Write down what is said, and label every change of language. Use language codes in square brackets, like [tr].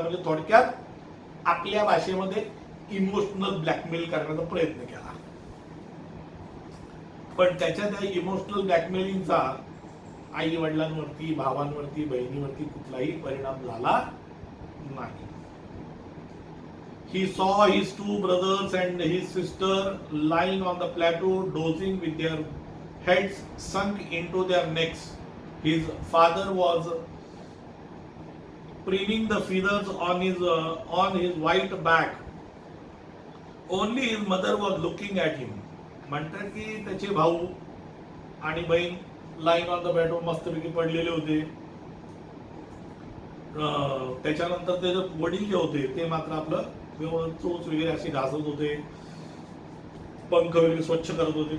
[mr] म्हणजे थोडक्यात आपल्या भाषेमध्ये इमोशनल ब्लॅकमेल करण्याचा प्रयत्न केला. पण त्याच्या त्या इमोशनल ब्लॅकमेलिंगचा आई वडिलांवरती, भावांवरती, बहिणीवरती कुठलाही परिणाम झाला नाही. [en] He saw his two brothers and his sister lying on the plateau, dozing with their heads sunk into their necks. His father was preening the feathers on his white back. Only his mother was looking at him. [mr] म्हणतात की त्याचे भाऊ आणि बहीण [en] lying on the plateau [mr] मस्तपैकी पडलेले होते. त्याच्यानंतर ते वडील जे होते ते मात्र आपलं चोच वगैरे असे घासत होते, पंख वगैरे स्वच्छ करत होते.